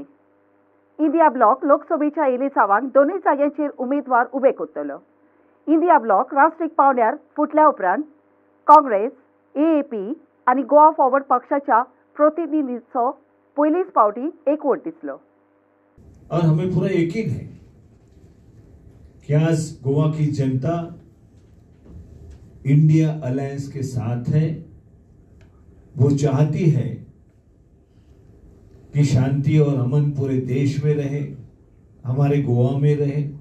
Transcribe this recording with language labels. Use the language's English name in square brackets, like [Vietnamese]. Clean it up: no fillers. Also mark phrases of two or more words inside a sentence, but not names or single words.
[Konkani] इंडिया ब्लॉक लोकसभेच्या इलेक्शनाक दोनूय जाग्यांचेर उमेदवार उबे करतलो। इंडिया ब्लॉक राष्ट्रीय पावंड्यार फुटल्या उपरांत काँग्रेस, AAP आनी गोवा फॉरवर्ड पक्षाच्या प्रतिनिधींचो पयलीच फावटी एकवट दिसलो। [Hindi] और हमें पूरा यकीन है कि आज गोवा की जनता इंडिया अलायंस के साथ है। वो चाहती है कि शांति और अमन पूरे देश में रहे, हमारे गोवा में रहे।